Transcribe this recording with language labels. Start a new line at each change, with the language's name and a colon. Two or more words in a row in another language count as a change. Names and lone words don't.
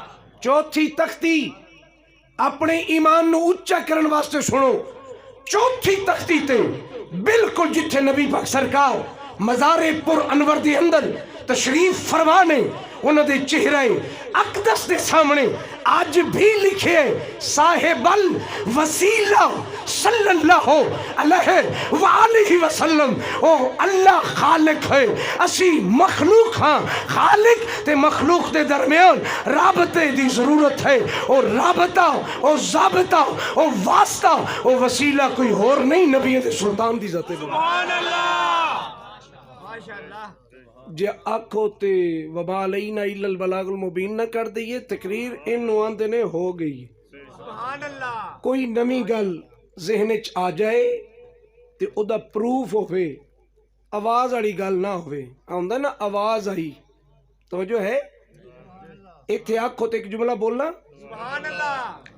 Punjabi: چوتھی تختی اپنے ایمان نوں اچا کرن واسطے سنو. چوتھی تختی تے بالکل جتھے نبی پاک سرکار مزارے پر انور دے اندر تشریف فرمانے، اونہاں دے چہرے اقدس دے سامنے اج بھی لکھے
Arabic: صاحب الوسيلة صلى الله عليه وآله وسلم.
Punjabi: اوہ اللہ خالق ہے، اسیں مخلوق ہاں. خالق تے مخلوق دے درمیان رابطے دی ضرورت ہے. اور رابطہ اور ضابطہ اور واسطہ اور وسیلہ کوئی اور نہیں، نبی دے سلطان دی ذاتے.
Arabic: سبحان الله. ما شاء الله.
Punjabi: جے آکھو تے
Arabic: وبا علينا إلا البلاغ المبين
Punjabi: نہ کر دئیے، تقریر ان آندے نے ہو گئی.
Arabic: سبحان الله.
Punjabi: کوئی نویں گل ذہن چ آ جائے تے اوہدا پروف ہووے، آواز والی گل نہ ہووے. آؤندا نہ آواز آئی، توجہ ہے۔ ایتھے آکھو تے اک جملہ بولنا,
Arabic: سبحان الله.